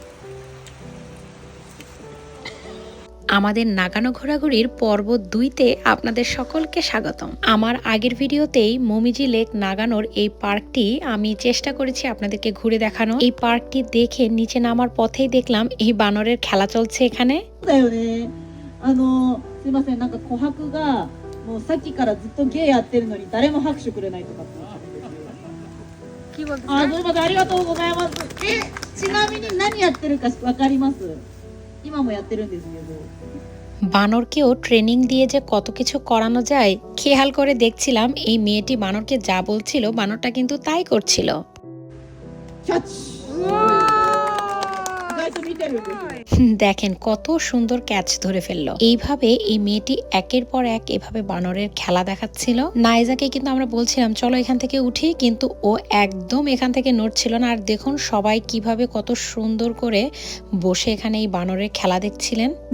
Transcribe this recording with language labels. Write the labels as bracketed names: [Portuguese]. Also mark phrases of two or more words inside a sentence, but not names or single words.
[Bangla] আমাদের নাগানো ঘোরাঘুরির পর্ব 2-তে আপনাদের সকলকে স্বাগতম। আমার আগের ভিডিওতেই মোমিজি লেক নাগানোর এই পার্কটি আমি চেষ্টা করেছি আপনাদেরকে ঘুরে দেখানো। এই পার্কটি দেখে নিচে নামার পথেই দেখলাম এই বানরের খেলা চলছে এখানে। [Japanese] すいません、なんか琥珀がもうさっきからずっとゲーやってるのに誰も拍手くれないとかって言ってるんですよ。 [Bangla] কি বলছিস [Japanese] あ、すいません、ありがとうございます。ちなみに何やってるかわかります？今もやってるんですけど。 [Bangla] বানরকেও ট্রেনিং দিয়ে যে কত কিছু করানো যায় খেয়াল করে দেখছিলাম। এই মেয়েটি বানরকে যা বলছিল বানরটা কিন্তু তাই করছিল। [Japanese] キャッチ。意外と見てるんですよ。 [Bangla] দেখেন কত সুন্দর ক্যাচ ধরে ফেললো। এইভাবে এই মেয়েটি একের পর এক এভাবে বানরের খেলা দেখাচ্ছিল। নাইজাকে কিন্তু আমরা বলছিলাম চলো এখান থেকে উঠি, কিন্তু ও একদম এখান থেকে নড়ছিল না। আর দেখুন সবাই কিভাবে কত সুন্দর করে বসে এখানে এই বানরের খেলা দেখছিলেন।